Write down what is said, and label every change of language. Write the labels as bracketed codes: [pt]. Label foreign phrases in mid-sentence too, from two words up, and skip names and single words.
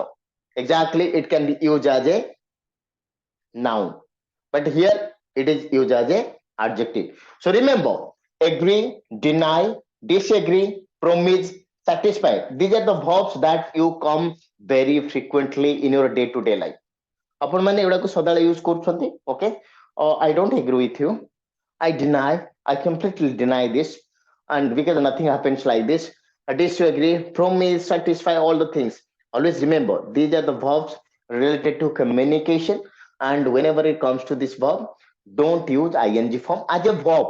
[en] Exactly, it can be used as a noun. But here it is used as a adjective. So remember, agree, deny, disagree, promise, satisfy. These are the verbs that you come very frequently in your day-to-day life. [or] ଆପଣ ମାନେ ଏଗୁଡାକୁ ସଦାବେଳେ ୟୁଜ କରୁଛନ୍ତି. [en] Okay, I don't agree with you. I deny. I completely deny this, and because nothing happens like this. I disagree, promise, satisfy, all the things. Always remember these are the verbs related to communication, and whenever it comes to this verb, don't use ing form as a verb.